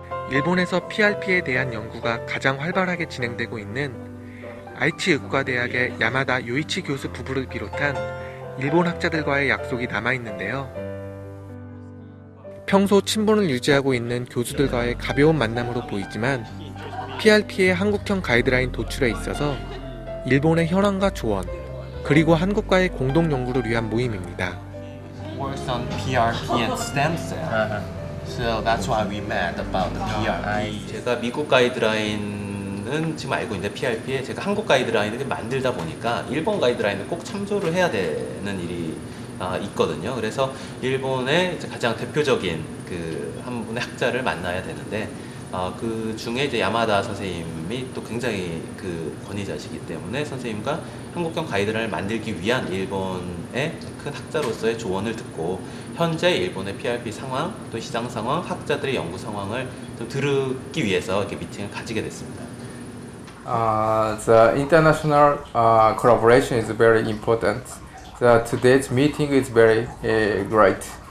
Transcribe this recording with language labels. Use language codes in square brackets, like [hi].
[ko] 일본에서 PRP에 대한 연구가 가장 활발하게 진행되고 있는 아이치 의과대학의 야마다 요이치 교수 부부를 비롯한 일본 학자들과의 약속이 남아있는데요. 평소 친분을 유지하고 있는 교수들과의 가벼운 만남으로 보이지만 PRP의 한국형 가이드라인 도출에 있어서 일본의 현황과 조언, 그리고 한국과의 공동 연구를 위한 모임입니다. [en] Works on PRP and stem cell. So that's why we met about the PRP. [ko] 제가 미국 가이드라인은 지금 알고 있는데 PRP에 제가 한국 가이드라인을 만들다 보니까 일본 가이드라인을 꼭 참조를 해야 되는 일이 있거든요. 그래서 일본의 가장 대표적인 한 분의 학자를 만나야 되는데, 그 중에 이제 야마다 선생님이 또 굉장히 권위자시기 때문에 선생님과 한국형 가이드라인을 만들기 위한 일본의 큰 학자로서의 조언을 듣고 현재 일본의 PRP 상황, 또 시장 상황, 학자들의 연구 상황을 좀 들기 위해서 이렇게 미팅을 가지게 됐습니다. [en] The international collaboration is very important. Today's meeting is very great.